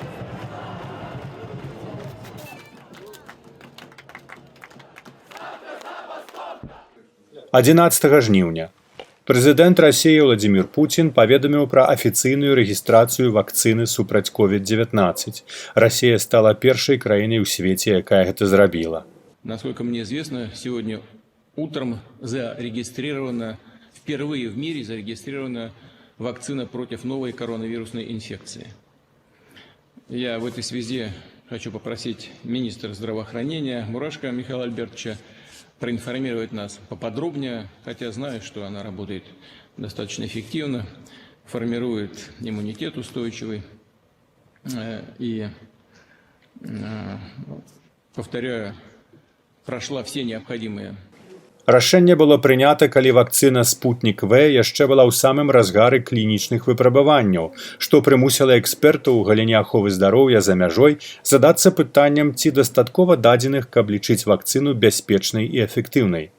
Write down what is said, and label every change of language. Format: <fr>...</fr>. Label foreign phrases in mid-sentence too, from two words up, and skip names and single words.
<be>«11 жніўня. Прэзідэнт Расіі Владзімір Пуцін паведаміў пра афіцыйную рэгістрацыю вакцыны супраць COVID-19. Расія стала першай краінай у свеце, якая гэта зрабіла.</be> <ru>Насколько мне известно, сегодня утром впервые в мире зарегистрирована вакцина против новой коронавирусной инфекции. Я в этой связи хочу попросить министра здравоохранения Мурашко Михаила Альбертовича проинформировать нас поподробнее, хотя знаю, что она работает достаточно эффективно, формирует иммунитет устойчивый и, повторяю, прошла все необходимые.</ru> <be>Рашэнне было прынята, калі вакцына «Спутнік В» яшчэ была ў самым разгары клінічных выпрабаванняў, што прымусіла экспертаў у галіне аховы здароўя за мяжой задацца пытаннем, ці дастаткова дадзеных, каб лічыць вакцыну бяспечнай і эфектыўнай.</be>